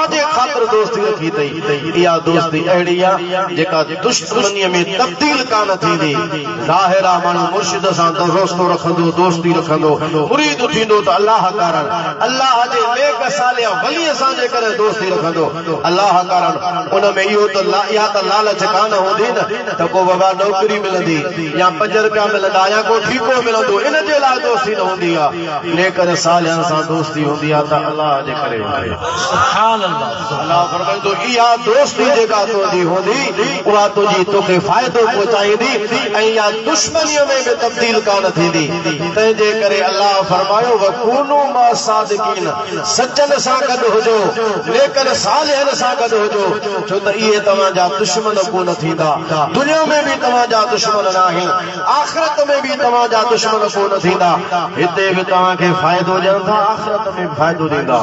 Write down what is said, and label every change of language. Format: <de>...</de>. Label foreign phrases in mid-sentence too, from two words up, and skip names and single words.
<sd>जे ख़ातिर दोस्ती रखी अथई इहा दोस्ती अहिड़ी आहे जेका दुश्मनीअ में तब्दील कान थींदी ज़ाहिर आहे माण्हू मुर्शिद सां दोस्तो रखंदो दोस्ती रखंदो मुरीद थींदो त अल्लाह कारण अल्लाह जे नेक सालिह वलीअ सां जे करे दोस्ती रखंदो अल्लाह कारण उन में इहो त इहा त लालच कान हूंदी न त को बाबा नौकरी मिलंदी या 5 रुपया मिलंदा या को ठीको मिलंदो इन जे लाइ दोस्ती न हूंदी आहे नेकर सालिहनि सां दोस्ती हूंदी आहे त अल्लाह जे करे</sd> <ar>سبحان الله</ar> <sd>अल्लाह फरमाईंदो इहा दोस्ती जेका तुंहिंजी हूंदी उहा तुंहिंजी तोखे फ़ाइदो पहुचाईंदी ऐं इहा दुश्मनीअ में बि तब्दील कान थींदी तंहिंजे करे अल्लाह फरमायो</sd> <ar>وكونوا مع الصادقين</ar> <sd>सचनि सां गॾु हुजो नेकर सालिहनि सां गॾु हुजो छो त इहे तव्हांजा दुश्मन कोन थींदा दुनिया में भी तव्हांजा दुश्मन न आहिनि आख़िरत में भी तव्हांजा दुश्मन कोन थींदा हिते भी तव्हांखे फ़ाइदो ॾियनि था आख़िरत में फ़ाइदो ॾींदा</sd>